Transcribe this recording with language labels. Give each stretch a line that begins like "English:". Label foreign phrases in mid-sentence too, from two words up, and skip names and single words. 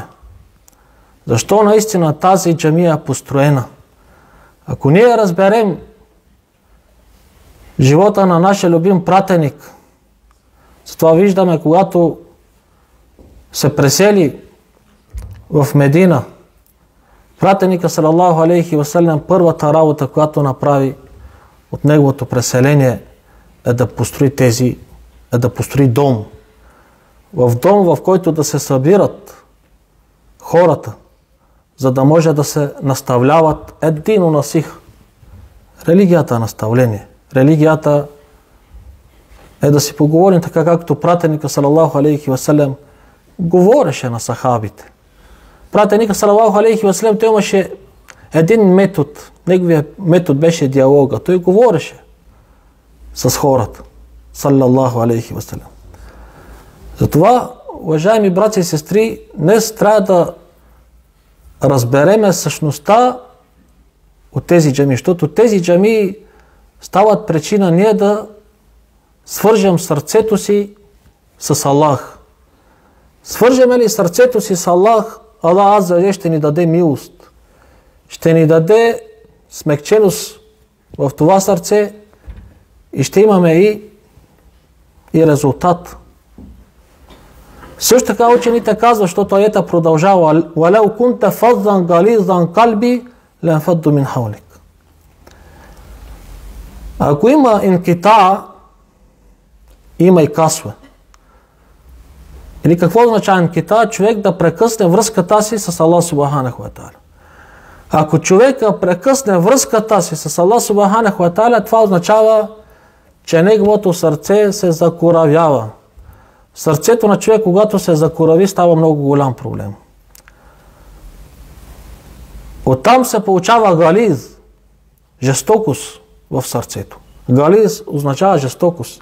Bulgarian: Защо наистина тази джамия е построена? Ако ние разберем живота на нашия любим пратеник, затова виждаме, когато се пресели в Медина, пратеника
Arabic: صلى الله عليه وسلم,
Bulgarian: първата работа, която направи от неговото преселение, е да построи дом. В дом, в който да се събират хората, за да може да се наставляват
Arabic: الدين النصيحة.
Bulgarian: Религията е наставление. Религията е да си поговорим така, както пратеника
Arabic: صلى الله عليه وسلم
Bulgarian: говореше на сахабите. Пратеника
Arabic: صلى الله عليه وسلم,
Bulgarian: той имаше един метод. Неговият метод беше диалога. Той говореше с хората.
Arabic: صلى الله عليه وسلم.
Bulgarian: Затова, уважаеми братя и сестри, днес трябва да разбереме същността от тези джамии, защото тези джамии стават причина ние да свържем сърцето си с Аллах. Свържеме ли сърцето си с Аллах, Аллах
Arabic: عز وجل
Bulgarian: ще ни даде милост. Ще ни даде смекченост в това сърце и ще имаме и резултат. Също така учените казват, защото аята продължава:
Arabic: وَلَوْ كُنْتَ فَظًّا غَلِيظًا قَلْبِي لَانْفَضُّوا مِنْ حَوْلِكَ.
Bulgarian: Ако има инкита, има и касва. Или какво означава инкита? Човек да прекъсне връзката си с Аллах
Arabic: سبحانه وتعالى.
Bulgarian: Ако човека прекъсне връзката си с Аллах
Arabic: سبحانه وتعالى,
Bulgarian: това означава, че неговото сърце се закоравява. Сърцето на човек, когато се закорави, става много голям проблем. Оттам се получава гализ, жестокост в сърцето. Гализ означава жестокост.